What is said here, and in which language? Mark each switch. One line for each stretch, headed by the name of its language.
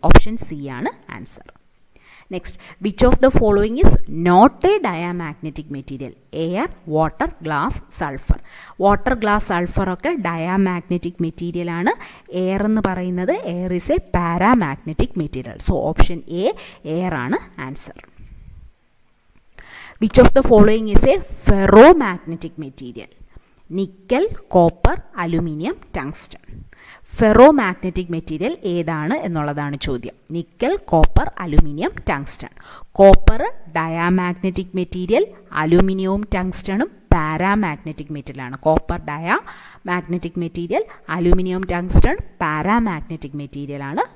Malayalam: Option C ആണ് answer.
English: Next, which of the following is not a diamagnetic material?
Malayalam: Air, water, glass, sulphur. Water, glass, sulphur ഒക്കെ diamagnetic material ആണ്.
English: air
Malayalam: എന്ന് പറയുന്നത്
English: Air is a paramagnetic material.
Malayalam: So option A air ആണ് answer.
English: Which of the following is a ferromagnetic material? Nickel, copper, aluminium, tungsten.
Malayalam: Ferromagnetic material ഏതാണ് എന്നുള്ളതാണ് ചോദ്യം. Nickel, copper, aluminium, tungsten. Copper diamagnetic material, അലുമിനിയവും ടങ്സ്റ്റണും paramagnetic മെറ്റീരിയലാണ്. Copper diamagnetic material, aluminium tungsten paramagnetic മെറ്റീരിയലാണ്.